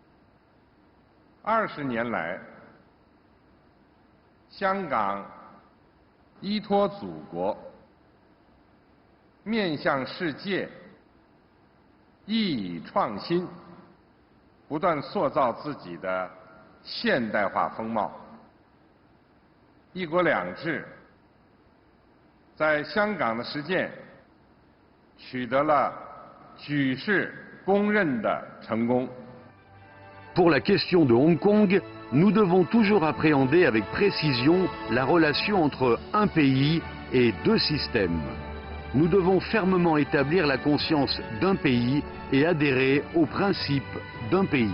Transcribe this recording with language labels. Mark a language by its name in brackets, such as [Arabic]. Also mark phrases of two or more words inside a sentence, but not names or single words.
[Chinese] ，20 年来，香港依托祖国，面向世界，熠熠创新，不断塑造自己的现代化风貌。一国两制 在香港的实践取得了举世公认的成功。 [French] Pour la question de Hong Kong, nous devons toujours appréhender avec précision la relation entre un pays et deux systèmes. Nous devons fermement établir la conscience d'un pays et adhérer aux principes d'un pays.